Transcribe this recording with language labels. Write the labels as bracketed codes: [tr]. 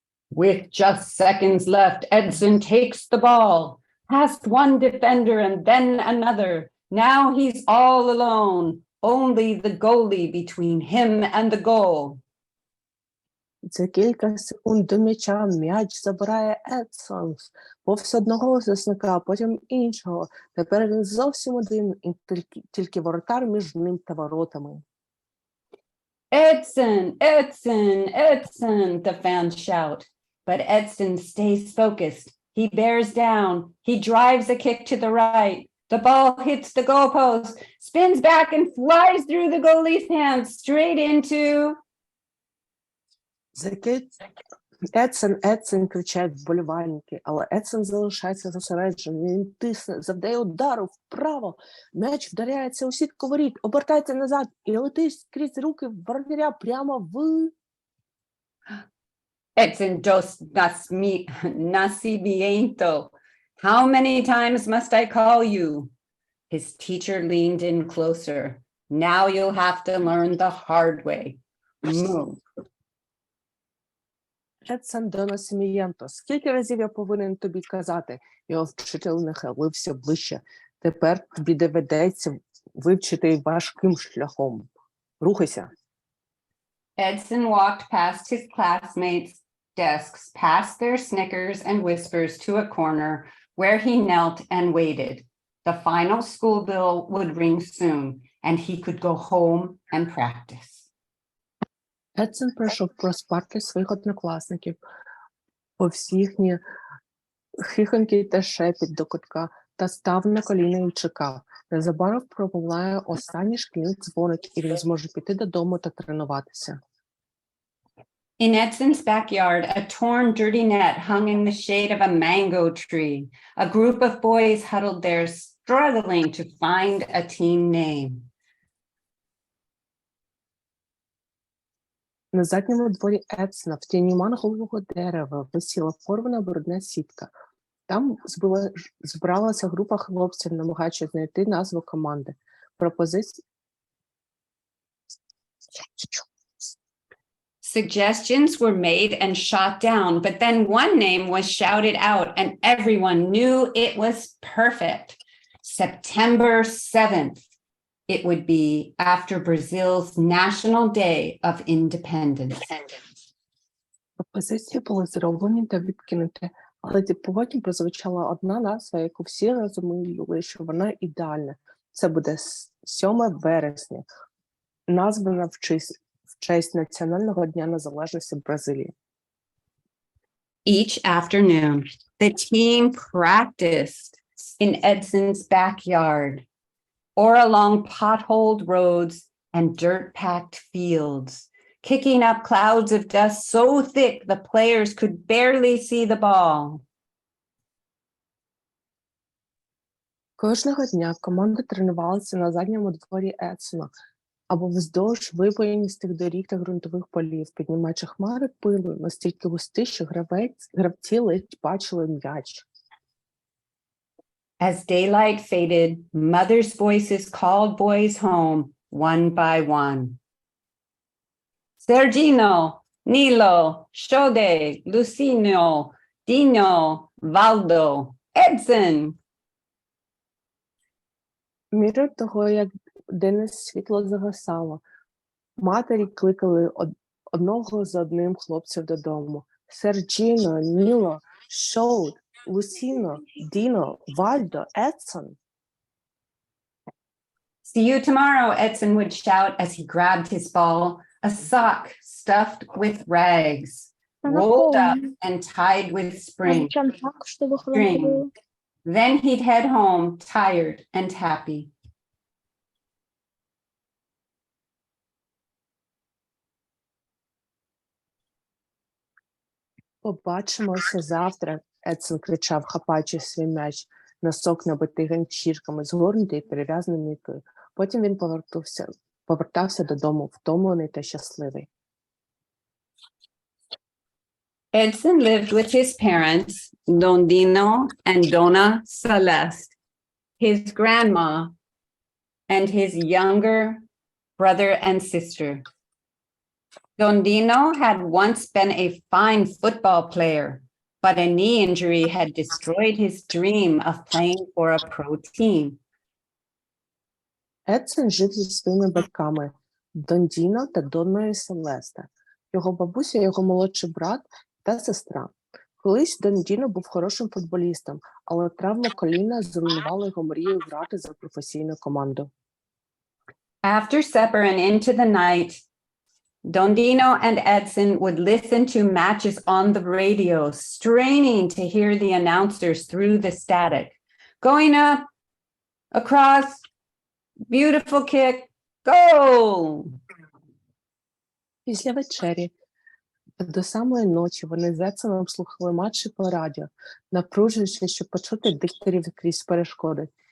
[en] With just seconds left, Edson takes the ball, past one defender and then another. Now he's all alone, only the goalie between him and the goal. [uk] За кілька секунд до м'яча м'яч забирає Едсон. Повз одного захисника, потім іншого. Тепер він зовсім один, і тільки воротар між ним та воротами. [en] Edson, Edson, Edson, the fans shout. But Edson stays focused. He bears down. He drives a kick to the right. The ball hits the goalpost, spins back and flies through the goalie's hands straight into... [uk] Едсон, Едсон, кричать вболівальники, але Едсон залишається зосередженим. Він тисне, завдає удару вправо. М'яч вдаряється у сітку воріт, обертається назад і летить крізь руки воротаря прямо в... [en] Edson dos nacimiento. How many times must I call you? His teacher leaned in closer. Now you'll have to learn the hard way. Move. [uk] Едсон до насімієнто. Скільки разів я повинен тобі казати? Його вчитель нахилився ближче. Тепер тобі доведеться вивчити важким шляхом. Рухайся. [en] Edson walked past his classmates' desks, past their snickers and whispers to a corner where he knelt and waited. The final school bell would ring soon, and he could go home and practice. [uk] Едсон пройшов повз парти своїх однокласників, повз їхні хихоньки та шепіт до кутка, та став на коліна і чекав. Незабаром промовляє останній шкільний дзвоник, і він зможе піти додому та тренуватися. [en] In Edson's backyard, a torn, dirty net hung in the shade of a mango tree. A group of boys huddled there, struggling to find a team name. [uk] На задньому дворі Едсона в тіні мангового дерева висіла порвана брудна сітка. Там збиралася група хлопців, намагаючись знайти назву команди. [en] Suggestions were made and shot down, but then one name was shouted out and everyone knew it was perfect. September 7th. It would be after Brazil's National Day of Independence. [uk] Пропозиції були зроблені та відкинуті, але потім прозвучала одна назва, яку всі розуміли, що вона ідеальна. Це буде 7 вересня, названа в честь Національного дня незалежності Бразилії. [en] Each afternoon, the team practiced in Edson's backyard or along potholed roads and dirt-packed fields, kicking up clouds of dust so thick the players could barely see the ball. [uk] Кожного дня команда тренувалася на задньому дворі Едсона або вздовж випоїністих доріг та ґрунтових полів, піднімаючи хмари пилу настільки густі, що гравці ледь бачили м'яч. [en] As daylight faded, mothers' voices called boys home one by one. Sergino, Nilo, Shode, Lucinio, Dino, Valdo, Edson. [uk] Мірою того, як денне світло загасало. Матері кликали одного за одним хлопців додому. Серджіно, Ніло, Шоут, Лусіно, Діно, Вальдо, Едсон. [en] See you tomorrow, Edson would shout as he grabbed his ball, a sock stuffed with rags, rolled up and tied with string. Then he'd head home, tired and happy. [uk] Побачимося завтра, Едсон кричав, хапаючи свій м'яч, носок набитий ганчірками, згорнутий і перев'язаний мітлею. Потім він повертався додому, втомлений та щасливий. [en] Edson lived with his parents, Don Dino and Donna Celeste, his grandma, and his younger brother and sister. Don Dino had once been a fine football player, but a knee injury had destroyed his dream of playing for a pro team. [uk] Едсон жив зі своїми батьками Дон Діно та Донною Селесте, його бабуся, його молодший брат та сестра. Колись Дон Діно був хорошим футболістом, але травма коліна зруйнувала його мрію грати за професійну команду. [en] After supper and into the night, Don Dino and Edson would listen to matches on the radio, straining to hear the announcers through the static. Going up, across, beautiful kick, goal! [uk] Після вечері до самої ночі вони з Едсоном слухали матчі по радіо, напружуючись, щоб почути дикторів крізь перешкоди.